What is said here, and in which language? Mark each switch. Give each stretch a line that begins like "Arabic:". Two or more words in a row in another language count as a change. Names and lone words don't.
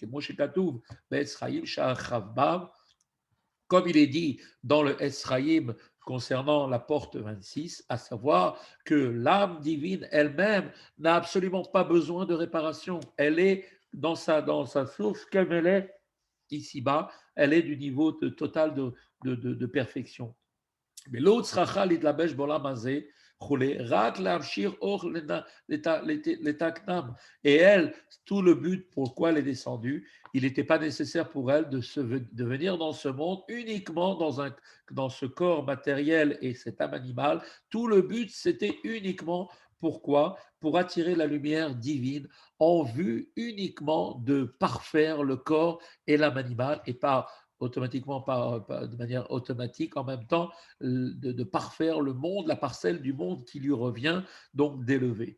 French: Comme il est dit dans le Esraïm concernant la porte 26, à savoir que l'âme divine elle-même n'a absolument pas besoin de réparation. Elle est dans sa source comme elle est ici-bas, elle est du niveau total de perfection.
Hebrew: ולא צריכה להתלבש בעולם הזה, וכולי, רק להמשיך אור לתקנם.
French: Et elle, tout le but pourquoi elle est descendue, il n'était pas nécessaire pour elle de venir dans ce monde uniquement dans ce corps matériel et cette âme animale. Tout le but, c'était uniquement pourquoi? Pour attirer la lumière divine en vue uniquement de parfaire le corps et l'âme animale et pas automatiquement, de manière automatique, en même temps, de parfaire le monde, la parcelle du monde qui lui revient, donc d'élever.